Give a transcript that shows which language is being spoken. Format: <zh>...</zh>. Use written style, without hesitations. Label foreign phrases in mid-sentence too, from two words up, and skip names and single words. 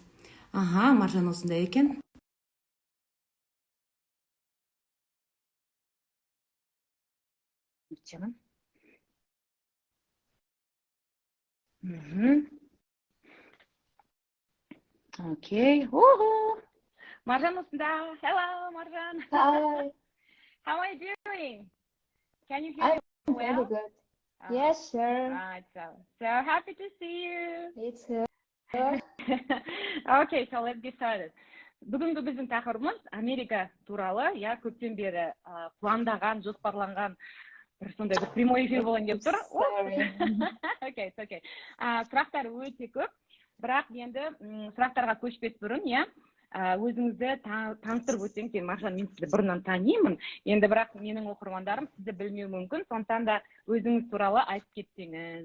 <kk>Маржан осында екен. Окей. Marjan осында.</kk> <en>Hello, Marjan. Hi. How are you doing? Can you hear I'm me well? very good. Yes, sure. Right. So happy to see you. It's good. Okay, so let's get started.</en> <kk>Бүгінгі біздің тақырыбымыз Америка туралы, көптен бері пландаған, жоспарланған бір сондай бір</kk> <ru>прямой эфир</ru> <kk>болайын деп тұр.</kk> <en>Okay.</en> <kk>Сұрақтар өте көп, бірақ енді сұрақтарға көшпес бұрын, өзіңізді таныстырып өтсеңіз, Маржан, мен сізді бұрыннан танимын, енді бірақ менің оқырмандарым сізді білмеуі мүмкін, сондықтан да өзіңіз туралы айтып кетсеңіз.</kk>